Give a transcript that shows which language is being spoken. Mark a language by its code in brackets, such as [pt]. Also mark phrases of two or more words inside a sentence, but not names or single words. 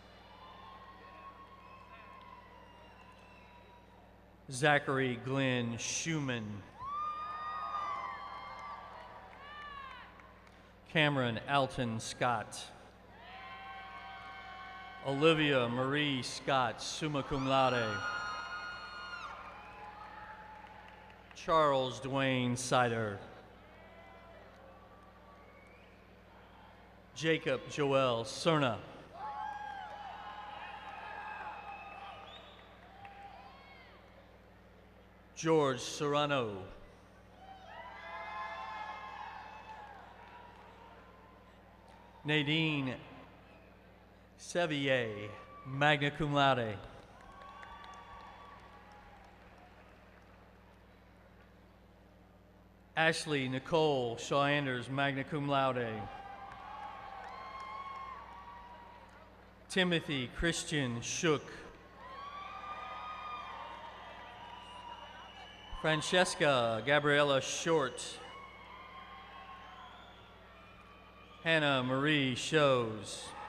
[en] Zachary Glenn Schumann. Cameron Alton Scott. Olivia Marie Scott, [la] summa cum laude. [en] Charles Dwayne Sider. Jacob Joel Cerna. George Serrano. Nadine Sevier, [la] magna cum laude. [en] Ashley Nicole Shaw-Anders, [la] magna cum laude. [en] Timothy Christian Shook. Francesca Gabriella Short. Hannah Marie Shows.